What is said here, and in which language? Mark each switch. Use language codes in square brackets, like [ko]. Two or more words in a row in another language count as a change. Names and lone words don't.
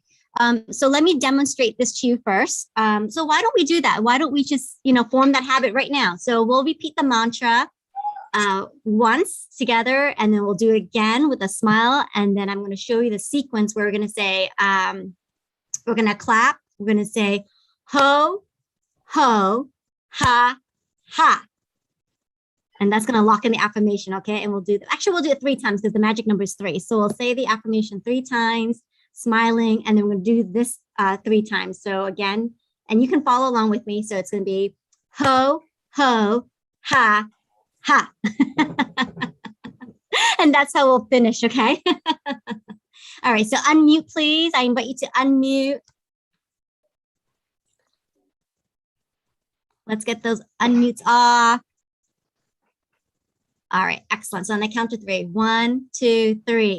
[en] So let me demonstrate this to you first. So why don't we do that? Why don't we just, form that habit right now? So we'll repeat the mantra once together, and then we'll do it again with a smile. And then I'm going to show you the sequence where we're going to say, we're going to clap. We're going to say, ho, ho, ha, ha. And that's going to lock in the affirmation, okay? And we'll do it 3 times because the magic number is 3. So we'll say the affirmation 3 times, smiling, and then we're going to do this 3 times. So again, and you can follow along with me. So it's going to be ho, ho, ha, ha. And that's how we'll finish, okay? All right, so unmute, please. I invite you to unmute. Let's get those unmutes off. All right, excellent. So on the count of 3, 1, 2, 3.